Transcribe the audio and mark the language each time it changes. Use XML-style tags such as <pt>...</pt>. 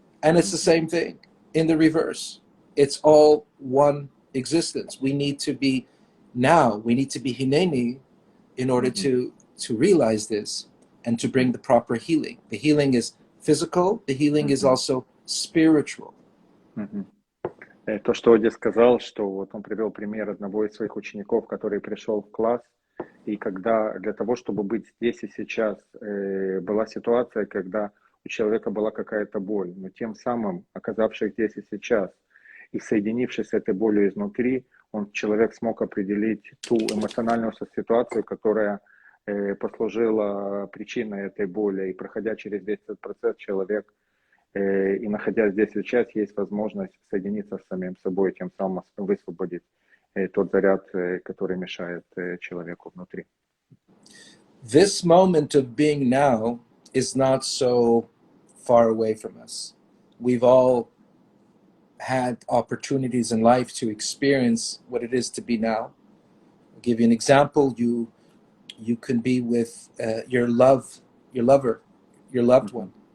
<en>And it's the same thing in the reverse. It's all one existence. We need to be Hineni in order to realize this and to bring the proper healing. The healing is physical, the healing is also spiritual.</en> <ru>То, что Оди сказал, что вот он привел пример одного из своих учеников, который пришел в класс, и когда для того, чтобы быть здесь и сейчас, была ситуация, когда у человека была какая-то боль, но тем самым, оказавшись здесь и сейчас, и соединившись с этой болью изнутри, человек смог определить ту эмоциональную ситуацию, которая послужила причиной этой боли, и проходя через весь этот процесс, человек, и находясь здесь и сейчас, есть возможность соединиться с самим собой, тем самым высвободить тот заряд, который мешает человеку внутри.</ru> <en>This moment of being now is not so far away from us. We've all had opportunities in life to experience what it is to be now. I'll give you an example. You can be with your loved one.</en>